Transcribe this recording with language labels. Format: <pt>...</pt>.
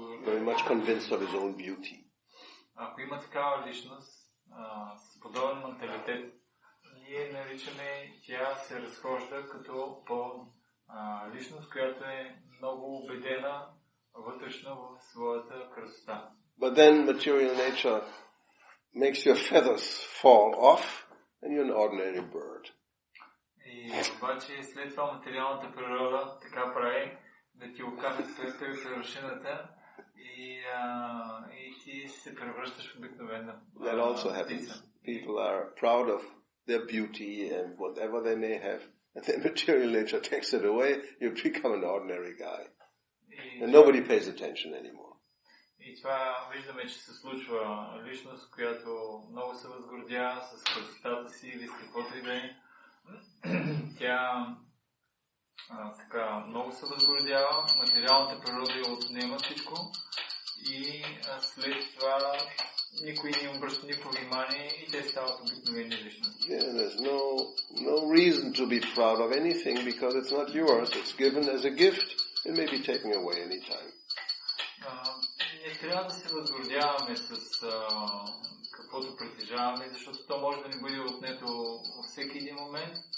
<en>Very much convinced of his own beauty.</en> <bg>Ако има такава личност с подобен менталитет, ние наричаме, тя се разхожда като личност, която е много убедена вътрешно в своята красота.</bg> <en>But then material nature makes your feathers fall off and you're an ordinary bird.</en> <bg>И обаче след това материалната природа така прави да ти окаже превършената и ти се превръщаш в обикновена птица.</bg> <en>That also happens. People are proud of their beauty and whatever they may have, and then material nature takes it away, you become an ordinary guy. And nobody pays attention anymore.</en> <bg>И това виждаме, че се случва личност, която много се възгордява с красотата си или с каквото и да е. Тя така много се възгордява, материалната природа я отнема всичко и след това никой не обръща никакво внимание и те стават обикновени личности.</bg> <en>Yeah, there's no reason to be proud of anything because it's not yours. It's given as a gift. It may be taken away anytime.</en> <bg>Не трябва да се възгордяваме с каквото притежаваме, защото то може да ни бъде отнето във всеки един момент.</bg>